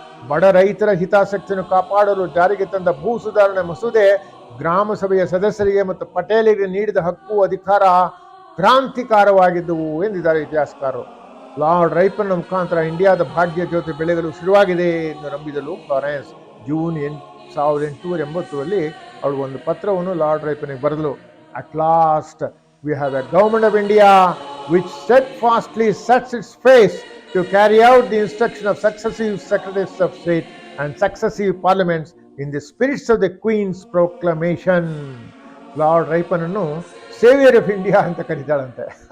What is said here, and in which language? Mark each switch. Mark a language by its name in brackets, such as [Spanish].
[Kannada] ಬಡ ರೈತರ ಹಿತಾಸಕ್ತಿಯನ್ನು ಕಾಪಾಡಲು ಜಾರಿಗೆ ತಂದ ಭೂ ಸುಧಾರಣಾ ಮಸೂದೆ ಗ್ರಾಮ ಸಭೆಯ ಸದಸ್ಯರಿಗೆ ಮತ್ತು ಪಟೇಲರಿಗೆ ನೀಡಿದ ಹಕ್ಕು ಅಧಿಕಾರ ಕ್ರಾಂತಿಕಾರವಾಗಿದ್ದವು ಎಂದಿದ್ದಾರೆ ಇತಿಹಾಸಕಾರರು. ಲಾರ್ಡ್ ರೈಪನ್ನ ಮುಖಾಂತರ ಇಂಡಿಯಾದ ಭಾಗ್ಯ ಜ್ಯೋತಿ ಬೆಳೆಯಲು ಶುರುವಾಗಿದೆ ಎಂದು ನಂಬಿದಳು ಫ್ಲಾರೆನ್ಸ್. ಜೂನ್ 1880 ಅವಳು ಒಂದು ಪತ್ರವನ್ನು lord ರೈಪನ್ಗೆ ಬರೆದಳು. [English] At last we have a government of India which steadfastly sets its face to carry out the instruction of successive secretaries of state and successive parliaments in the spirits of the Queen's proclamation. [Kannada] Lord ripen ಅನ್ನು saviour of India ಅಂತ ಕರೀತಾಳಂತೆ.